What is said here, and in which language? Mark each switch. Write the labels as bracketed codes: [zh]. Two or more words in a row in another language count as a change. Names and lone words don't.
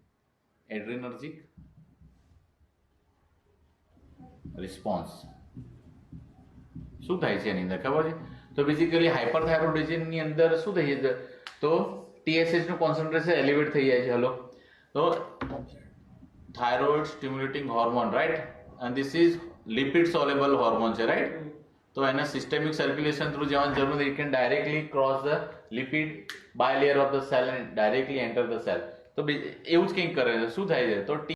[en] adrenergic response [gu] શું થાય છે એની અંદર ખબર છે? તો બેઝિકલી હાઇપરથાઇરોઇડિઝમની અંદર શું થઈ છે, તો TSH નું [en] concentration elevate [gu] થઈ જાય છે. [en] હલો, તો thyroid stimulating hormone, right, and this is lipid soluble hormone છે, રાઈટ. [gu] તો એના [en] systemic circulation [gu] થ્રુ જવાની જરૂર નથી. [en] It can directly cross the lipid bilayer of the cell and directly enter the cell. [gu] તો એવું જ કંઈક કરે છે. શું થાય છે, તો